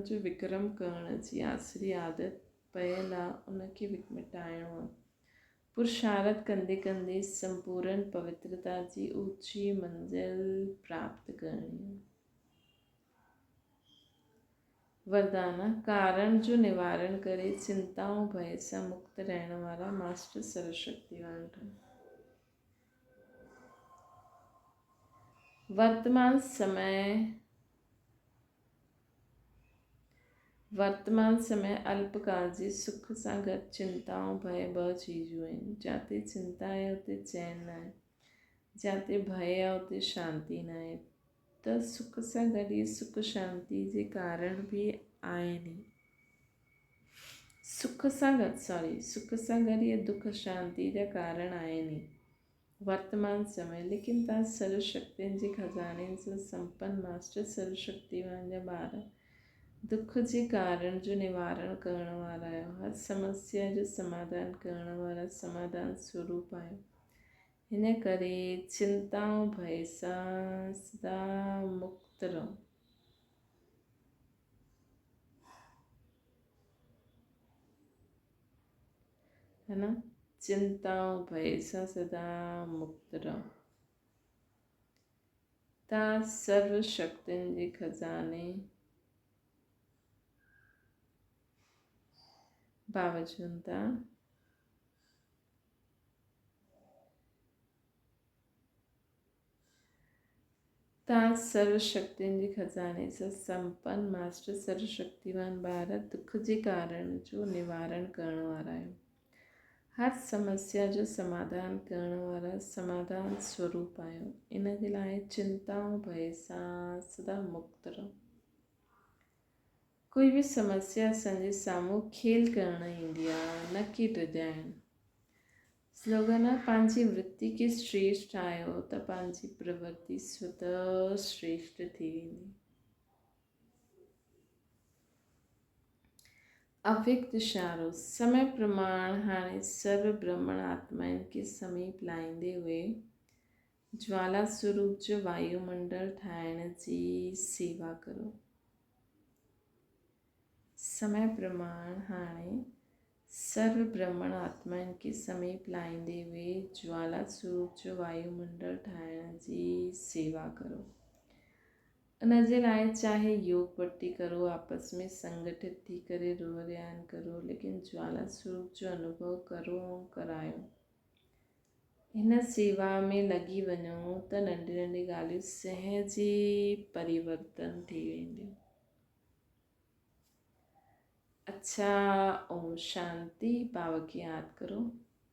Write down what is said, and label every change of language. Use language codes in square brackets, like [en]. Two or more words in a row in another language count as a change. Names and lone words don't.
[sd] जो विक्रम करण जी आसरी आदत पयल आहे उनखे मिटाइणो आहे। पुरुषार्थ कंदे कंदे संपूर्ण पवित्रता जी ऊची मंज़िल प्राप्त करणी आहे। वरदान कारण जो निवारण करे, चिंताओं भय सां मुक्त रहण वारा मास्टर सर्वशक्तिवान ठहनि। वर्तमान समय अल्पकाल जी सुख सां गॾु चिंताऊं भय ॿ चीजूं आहिनि। जिते चिंता आहे उते चैन न आहे, जिते भय आहे उते शांती न आहे। त सुख सां गॾु इहे सुख शांति जे कारण बि आहिनि। सुख सां गॾु इहे दुख शांति जा कारण आहिनि वर्तमान समय। लेकिन तव्हां सर्वशक्तियुनि जे खज़ाननि सां संपन्न मास्टर सर्वशक्तिवान जा ॿार दुख जे कारण जो निवारण करण वारा आहियो। हर समस्या जो समाधान करण वारा समाधान स्वरूप आहियो। हिन करे चिंताऊं भय सां सदा मुक्त रहो। है न, चिंताऊं भय सां सदा मुक्त रहो। तव्हां सर्व शक्तियुनि जे खज़ाने बावजूद तव्हां सर्वशक्तियुनि जे खज़ाने सां संपन्न मास्टर सर्वशक्तिवान ॿार दुख जे कारण जो निवारण करण वारा आहियो। हर समस्या जो समाधान करण वारा समाधान स्वरूप आहियो। इन जे लाइ चिंताऊं भय सां सदा मुक्त रहो। कोई बि समस्या असांजे साम्हूं खेल करण ईंदी आहे, न कि डिॼाइण। स्लोगन आहे, पंहिंजी वृत्ति खे श्रेष्ठ ठाहियो त पंहिंजी प्रवृत्ति स्वतः श्रेष्ठ थी वेंदी। अव्यक्त इशारो समय प्रमाण हाणे सर्व ब्रह्मण आत्माउनि खे समीप लाहींदे हुए ज्वाला स्वरूप जो वायुमंडल ठाहिण जी सेवा करो। समय प्रमाण हाणे सर्व ब्रह्मण आत्माउनि खे समीप लाहींदे हुए ज्वाला स्वरूप जो वायुमंडल ठाहिण जी सेवा करो। उन जे लाइ चाहे योग पट्टी करो, आपस में संगठित थी करे रोह ध्यान करो, लेकिन ज्वाला स्वरूप जो अनुभव करो ऐं करायो। हिन सेवा में लॻी वञो त नंढी नंढी ॻाल्हियूं सहज ई परिवर्तन थी वेंदियूं। अच्छा, ओम शांति। बाबा खे यादि करो।